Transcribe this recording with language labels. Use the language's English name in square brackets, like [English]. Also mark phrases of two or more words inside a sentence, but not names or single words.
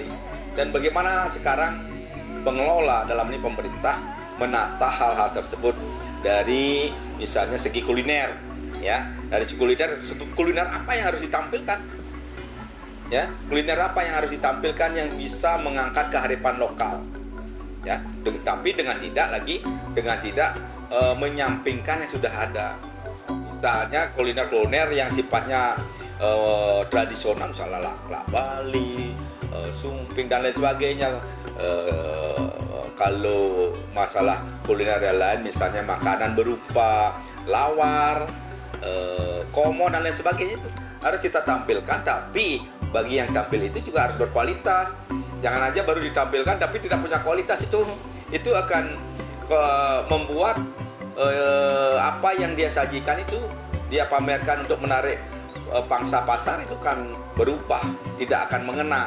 [Indonesian] Dan bagaimana sekarang pengelola dalam ini pemerintah menata hal-hal tersebut dari misalnya segi kuliner, ya, dari segi kuliner apa yang harus ditampilkan, ya, kuliner apa yang harus ditampilkan yang bisa mengangkat kearifan lokal, ya, tapi dengan tidak menyampingkan yang sudah ada. Misalnya kuliner yang sifatnya tradisional, misalnya laklak Bali, sumping dan lain sebagainya. Kalau masalah kuliner yang lain, misalnya makanan berupa lawar, komo dan lain sebagainya itu harus kita tampilkan, tapi bagi yang tampil itu juga harus berkualitas. Jangan aja baru ditampilkan tapi tidak punya kualitas, itu akan membuat apa yang dia sajikan itu dia pamerkan untuk menarik pangsa pasar itu kan berubah, tidak akan mengena.